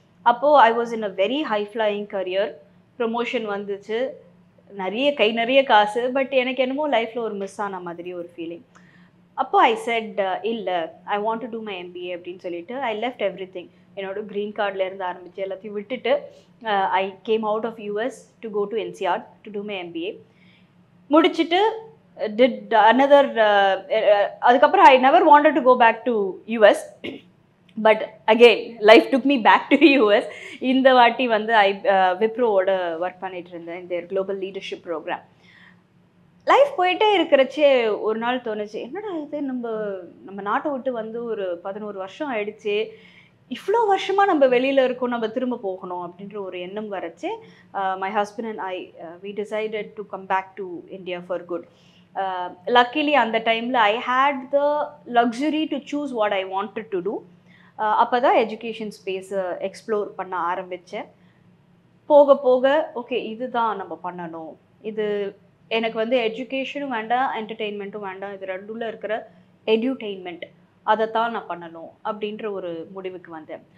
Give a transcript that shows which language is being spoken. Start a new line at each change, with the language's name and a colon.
English: அப்போது I was in a very high flying career.
Tamil: Promotion வந்துச்சு, நிறைய காசு. பட் எனக்கு என்னமோ லைஃப்பில் ஒரு மிஸ் ஆன மாதிரி ஒரு ஃபீலிங். அப்போது ஐ செட் இல்லை,
English: I want to do my MBA
Tamil: அப்படின்னு சொல்லிட்டு
English: I left everything.
Tamil: என்னோட க்ரீன் கார்ட்லேருந்து ஆரம்பித்து எல்லாத்தையும் விட்டுட்டு
English: I came out of US to go to NCR to do my MBA.
Tamil: முடிச்சுட்டு
English: did another
Tamil: அதுக்கப்புறம்
English: I never wanted to go back to US, but again life took me back to US.
Tamil: இந்த வாட்டி வந்து விப்ரோவோட work பண்ணிட்டு இருந்தேன் இந்த global leadership program. Life போயிட்டே இருக்கிறச்சே ஒரு நாள் தோணுச்சு, என்னடா இது, நம்ம நாட்டை விட்டு வந்து ஒரு 11 வருஷம் ஆயிடுச்சு, இவ்வளோ வருஷமாக நம்ம வெளியில் இருக்கோம், நம்ம திரும்ப போகணும் அப்படின்ற ஒரு எண்ணம் வரச்சு.
English: My husband and I we decided to come back to India for good. Luckily
Tamil: அந்த டைமில்
English: I had the luxury to choose what I wanted to do.
Tamil: அப்போ தான் எஜுகேஷன் ஸ்பேஸை எக்ஸ்ப்ளோர் பண்ண ஆரம்பித்தேன். போக போக ஓகே இதுதான் நம்ம பண்ணணும், இது எனக்கு வந்து எஜுகேஷனும் வேண்டாம் என்டர்டெயின்மெண்ட்டும் வேண்டாம், இது ரெண்டுல இருக்கிற எடியூடெயின்மெண்ட் அதைத்தான் நான் பண்ணணும் அப்படின்ற ஒரு முடிவுக்கு வந்தேன்.